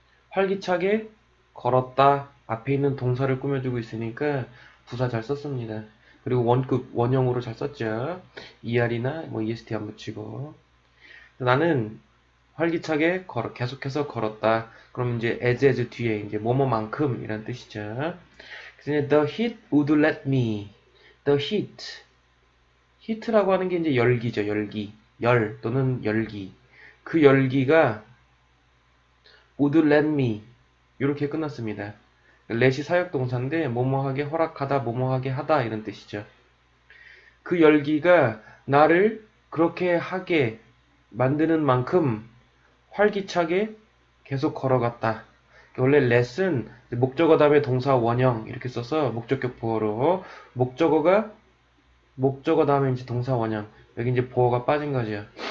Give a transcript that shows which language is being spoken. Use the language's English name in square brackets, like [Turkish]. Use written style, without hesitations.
[Korean] 활기차게 걸었다. 앞에 있는 동사를 꾸며주고 있으니까 부사 잘 썼습니다. 그리고 원급, 원형으로 잘 썼죠. er이나 뭐 est 안 붙이고. 나는 활기차게 계속해서 걸었다. 그럼 이제 as 뒤에 이제 뭐뭐만큼 이란 뜻이죠. [English] 그래서 the heat would let me. the heat. [Korean] heat라고 하는 게 이제 열기죠. 열기. 열 또는 열기. [English] 그 열기가 would let me. [Korean] 이렇게 끝났습니다. let이 사역동사인데 뭐뭐하게 허락하다, 뭐뭐하게 하다 이런 뜻이죠. 그 열기가 나를 그렇게 하게 만드는 만큼 활기차게 계속 걸어갔다. 원래 let은 목적어 다음에 동사 원형 이렇게 써서 목적격 보어로 목적어 다음에 이제 동사 원형 여기 이제 보어가 빠진 거죠.